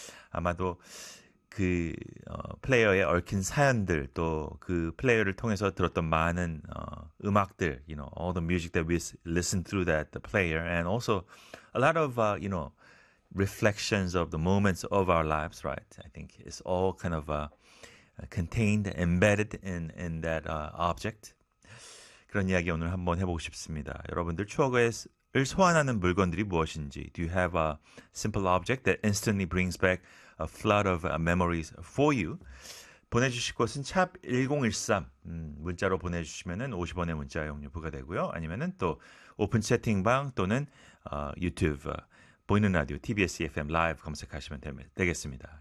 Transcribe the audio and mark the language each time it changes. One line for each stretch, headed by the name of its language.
Korean: 아마도 그 플레이어에 얽힌 사연들, 또 그 플레이어를 통해서 들었던 많은 음악들,
English: all the music that we listened through that the player, and also a lot of, reflections of the moments of our lives, right? I think it's all kind of contained, embedded in that object.
Korean: 그런 이야기 오늘 한번 해보고 싶습니다. 여러분들 추억에 소환하는 물건들이 무엇인지.
English: Do you have a simple object that instantly brings back a flood of memories for you?
Korean: 보내주실 곳은 샵 1013 문자로 보내주시면은 50원의 문자 이용료 부과되고요. 아니면은 또 오픈 채팅방 또는 유튜브 보이는 라디오 TBS FM 라이브 검색하시면 되겠습니다.